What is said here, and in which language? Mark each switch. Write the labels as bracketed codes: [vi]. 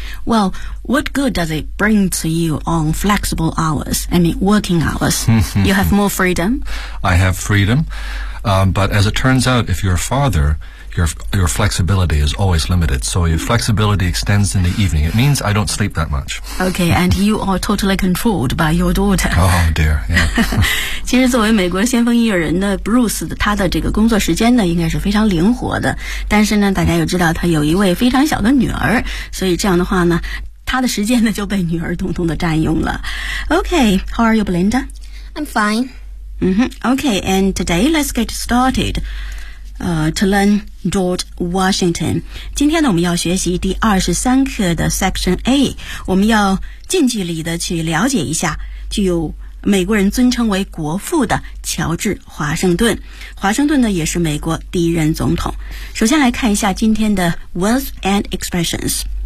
[en] Well, what good does it bring to you on flexible hours, I mean working hours? You have more freedom? I have freedom, but as it turns out, if you're a father, your flexibility is always limited. So your flexibility extends in the evening. It means I don't sleep that much. Okay, and you are totally controlled by your daughter. Oh, dear, yeah. [zh] 其实作为美国先锋音乐人的 Bruce， 他的这个工作时间呢应该是非常灵活的，但是呢大家又知道他有一位非常小的女儿，所以这样的话呢他的时间呢就被女儿统统的占用了。 [en] Okay, how are you, Belinda? I'm fine. Okay, and today let's get started to learn George Washington. [zh] 今天呢我们要学习第23课的 Section A， 我们要近距离的去了解一下具有美国人尊称为国父的乔治华盛顿。华盛顿呢也是美国第一任总统。首先来看一下今天的 [en] words and expressions.